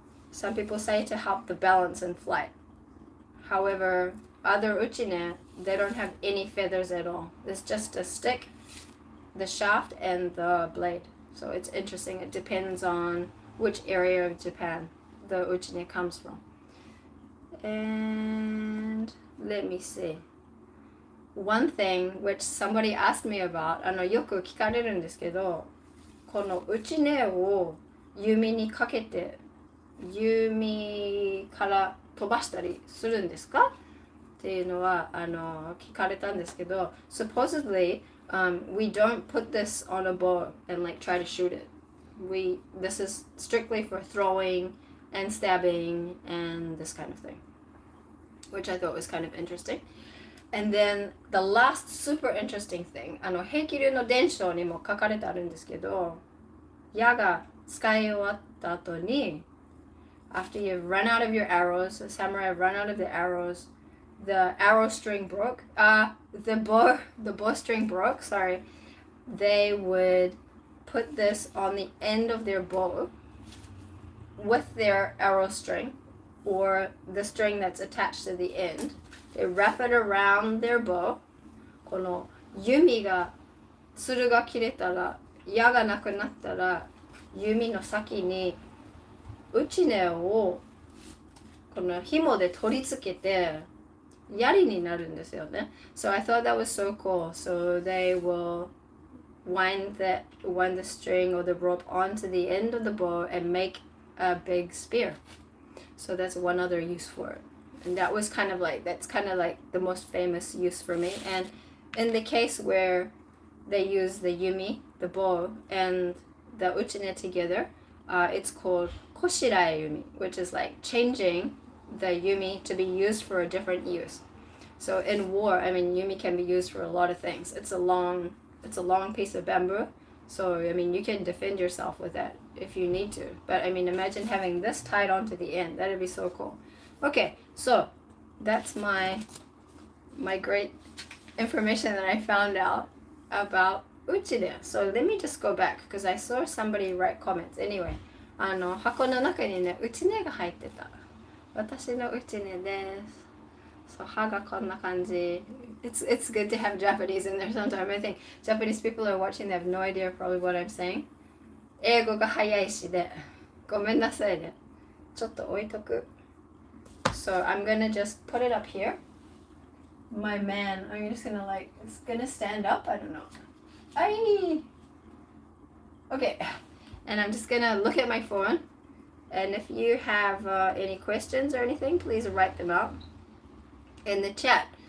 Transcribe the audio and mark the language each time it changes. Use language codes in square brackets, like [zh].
[en] Some people say to help the balance in flight. However, other Uchine, they don't have any feathers at all. It's just a stick, the shaft, and the blade. So it's interesting. It depends on which area of Japan the Uchine comes from. And let me see. One thing which somebody asked me about, [ja] よく聞かれるんですけど、このUchineを弓にかけて弓から飛ばしたりするんですかっていうのは聞かれたんですけど、 [en] supposedly we don't put this on a bow and like try to shoot it. This is strictly for throwing and stabbing and this kind of thing, which I thought was kind of interesting. And then the last super interesting thing, [ja] 平気流の伝承にも書かれてあるんですけど、矢が使い終わった後に、 [en] after you've run out of your arrows, the samurai run out of the arrows, the arrow string broke, the bow string broke, sorry, they would put this on the end of their bow with their arrow string, or the string that's attached to the end. They wrap it around their bow. [ja] この弓が、つるが切れたら、矢がなくなったら、弓の先にUchineをこの紐で取り付けて槍になるんですよね。 [en] So I thought that was so cool. So they will wind the string or the rope onto the end of the bow and make a big spear. So that's one other use for it. And that's kind of like the most famous use for me. And in the case where they use the yumi, the bow, and the Uchine together, it's called koshirae yumi, which is like changing the yumi to be used for a different use. So in war, I mean, yumi can be used for a lot of things. It's a long piece of bamboo. So, I mean, you can defend yourself with that if you need to. But, I mean, imagine having this tied onto the end. That would be so cool. Okay, so that's my great information that I found out about Uchine. So let me just go back because I saw somebody write comments. [ja] Anyway, 箱の中にね、Uchineが入ってた。私のUchineです。 So 歯がこんな感じ。 [en] It's good to have Japanese in there sometimes. I think Japanese people are watching, they have no idea probably what I'm saying. [ja] 英語が早いしでごめんなさいね。ちょっと置いとく。 [en] So I'm gonna just put it up here. My man, I'm just gonna like, it's gonna stand up, I don't know. Aye. Okay, and I'm just gonna look at my phone, and if you have any questions or anything, please write them out in the chat.